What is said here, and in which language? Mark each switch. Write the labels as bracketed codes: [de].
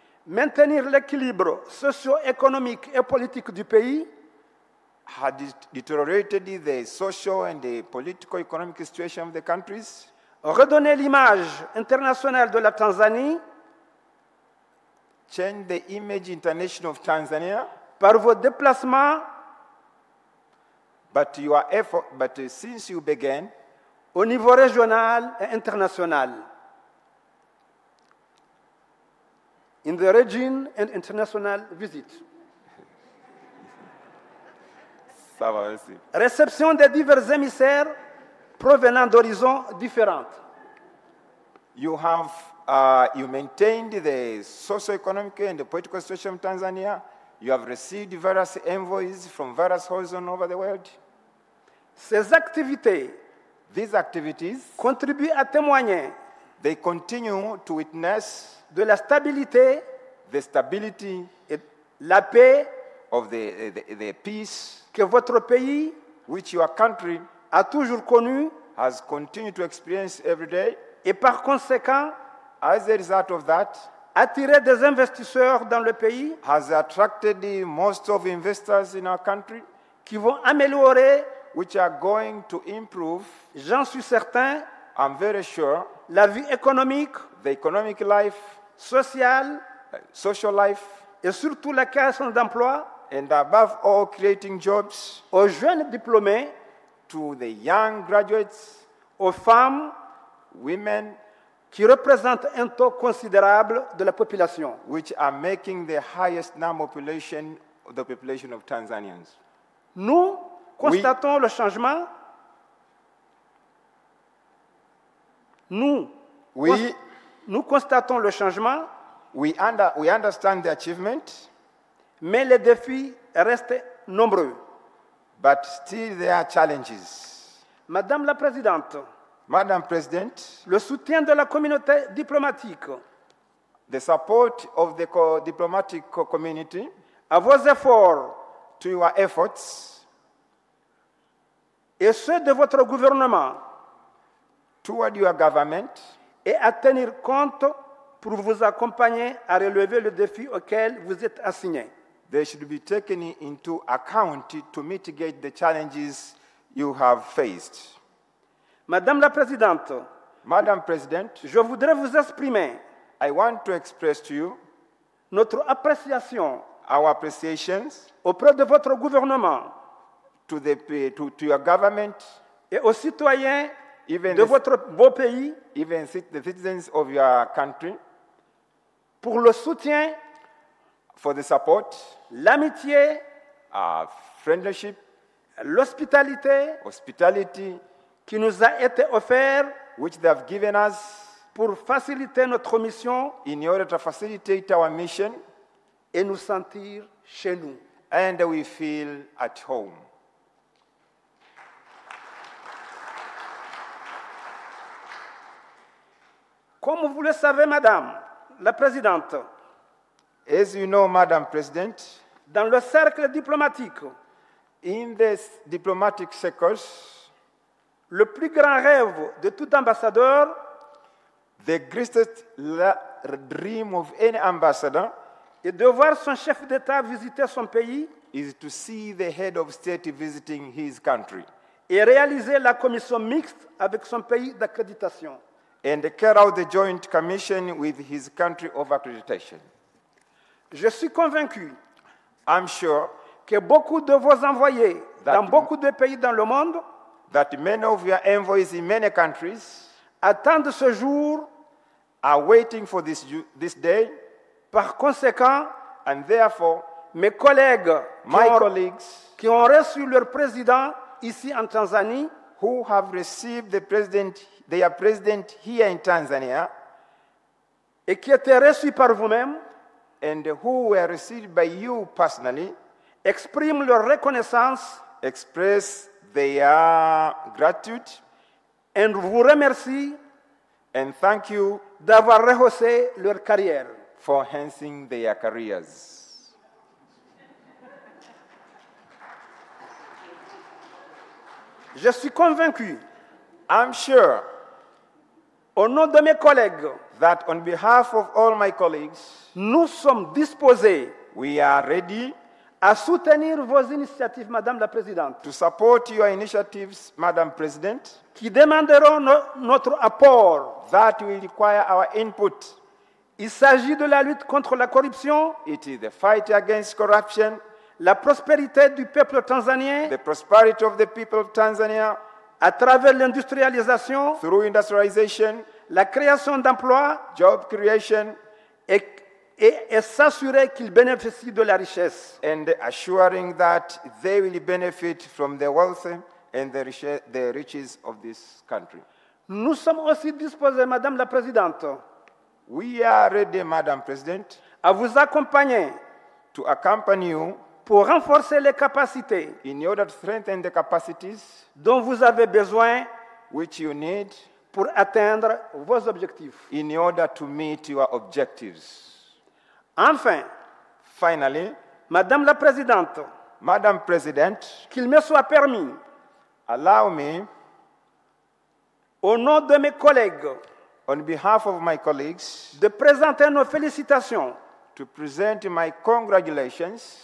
[fr] maintenir l'équilibre socio-économique et politique du pays, [en] had deteriorated the social and the political economic situation of the countries, [fr] redonner l'image internationale de la Tanzanie [en] change the image international of Tanzania, [fr] par vos déplacements [en] but since you began [fr] au niveau régional et international. [en] In the region and international visit. [fr] ça va aussi. Réception des divers émissaires provenant d'horizons différents. [en] You maintained the socio-economic and the political situation of Tanzania. You have received various envoys from various horizons over the world. [fr] Ces activités [en] These activities, [fr] contribuent à témoigner [en] they continue to witness [fr] de la stabilité [en] the stability [fr] et la paix [en] of the peace [fr] que votre pays [en] which your country [fr] a toujours connu [en] has continued to experience every day. [fr] et par conséquent [en] As a result of that, [fr] attirer des investisseurs dans le pays [en] has attracted most of investors in our country, [fr] qui vont améliorer, [en] which are going to improve, [fr] j'en suis certain, [en] I'm very sure, [fr] la vie économique, [en] the economic life, [fr] sociale [en] social life, [fr] et surtout la création d'emplois [en] and above all, creating jobs [fr] aux jeunes diplômés, [en] to the young graduates, [fr] aux femmes [en] women, [fr] qui représentent un taux considérable de la population. [en] which are making the highest number of the population of Tanzanians. [fr] Nous constatons le changement Nous [en] We, [fr] Nous constatons le changement, [en] we understand the achievement, [fr] mais les défis restent nombreux. [en] but still there are challenges. [fr] Madame la Présidente, [en] Madam President, [fr] le soutien de la communauté diplomatique [en] the support of the diplomatic community [fr] à vos efforts [en] to your efforts [fr] et ceux de votre gouvernement [en] toward your government [fr] est à tenir compte pour vous accompagner à relever le défi auquel vous êtes assigné. [en] they should be taken into account to mitigate the challenges you have faced. [fr] Madame la Présidente, [en] Madam President, [fr] je voudrais vous exprimer [en] I want to express to you [fr] notre appréciation [en] our appreciations [fr] auprès de votre gouvernement [en] to your government, [fr] et aux citoyens [en] even [fr] de votre beau pays [en] even the citizens of your country, [fr] pour le soutien, [en] for the support, [fr] l'amitié, [en] friendship, [fr] l'hospitalité [en] hospitality, [fr] qui nous a été offert [en] which they have given us [fr] pour faciliter notre mission [en] in order to facilitate our mission, [fr] et nous sentir chez nous. [en] and we feel at home. [fr] Comme vous le savez, Madame la Présidente, [en] As you know, Madam President, [fr] dans le cercle diplomatique, [en] in this diplomatic circles, [fr] le plus grand rêve de tout ambassadeur [en] the greatest dream of any ambassador [fr] est de voir son chef d'État visiter son pays [en] is to see the head of state visiting his country [fr] et réaliser la commission mixte avec son pays d'accréditation. [en] and carry out the joint commission with his country of accreditation. [fr] Je suis convaincu [en] I'm sure [fr] que beaucoup de vos envoyés [en] That- [fr] dans beaucoup de pays dans le monde [en] that many of your envoys in many countries [fr] attendent ce jour. [en] are waiting for this day, [fr] Par conséquent, [en] and therefore, [fr] mes collègues [en] my colleagues [fr] qui ont reçu leur président ici en Tanzanie [en] who have received their president here in Tanzania [fr] et qui étaient reçus par vous-même [en] and who were received by you personally [fr] expriment leur reconnaissance [en] express their gratitude [fr] et vous remercient [en] and thank you [fr] d'avoir rehaussé leur carrière. [en] for enhancing their careers. [fr] Je suis convaincu, [en] I'm sure [fr] au nom de mes collègues, [en] that on behalf of all my colleagues, [fr] nous sommes disposés [en] we are ready [fr] à soutenir vos initiatives, Madame la Présidente, [en] to support your initiatives, Madam President, [fr] qui demanderont notre apport. [en] that will require our input. [fr] Il s'agit de la lutte contre la corruption, [en] It is the fight against corruption, [fr] la prospérité du peuple tanzanien [en] the prosperity of the people of Tanzania [fr] à travers l'industrialisation, [en] through industrialization, [fr] la création d'emplois [en] job creation, [fr] et s'assurer qu'ils bénéficient de la richesse. [en] and assuring that they will benefit from the wealth and the riches of this country. [fr] Nous sommes aussi disposés, Madame la Présidente, [en] We are ready, Madam President, [fr] à vous accompagner [en] to accompany you [fr] pour renforcer les capacités [en] in order to strengthen the capacities [fr] dont vous avez besoin [en] which you need [fr] pour atteindre vos objectifs. [en] in order to meet your objectives. [fr] Enfin, [en] Finally, [fr] Madame la Présidente, [en] Madam President, [fr] qu'il me soit permis, [en] allow me, [fr] au nom de mes collègues, [en] on behalf of my colleagues, [fr] de présenter nos félicitations [en] to present my congratulations